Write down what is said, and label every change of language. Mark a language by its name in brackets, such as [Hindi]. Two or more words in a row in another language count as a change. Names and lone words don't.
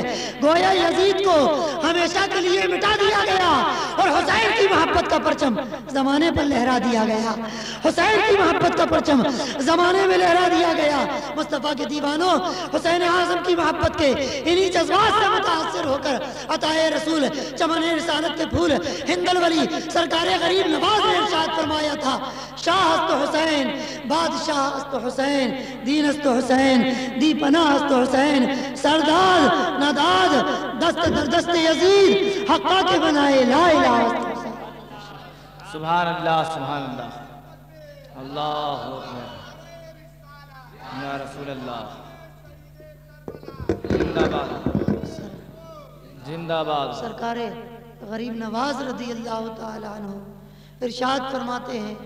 [Urdu] گویا یزید کو ہمیشہ کے لیے مٹا دیا گیا اور حسین کی محبت کا پرچم زمانے پر لہرا دیا گیا، حسین کی محبت کا پرچم زمانے میں لہرا دیا گیا۔ مصطفیٰ کے دیوانوں، حسین اعظم کی محبت کے انہی جذبات سے متاثر ہو کر عطائے رسول چمن رسالت کے پھول ہند الولی سرکار غریب نواز نے ارشاد فرمایا تھا، [Persian] شاہ است حسین، بادشاہ است حسین، دین است حسین، دی پناہ است حسین، سردار نداد دست در دست یزید، حقا کے بنائے لا الہ است حسین۔ [Arabic] سبحان اللہ، سبحان اللہ، اللہ اکبر، یا رسول اللہ، [Urdu] زندہ باد، زندہ باد۔ سرکار غریب نواز رضی اللہ تعالی عنہ ارشاد فرماتے ہیں،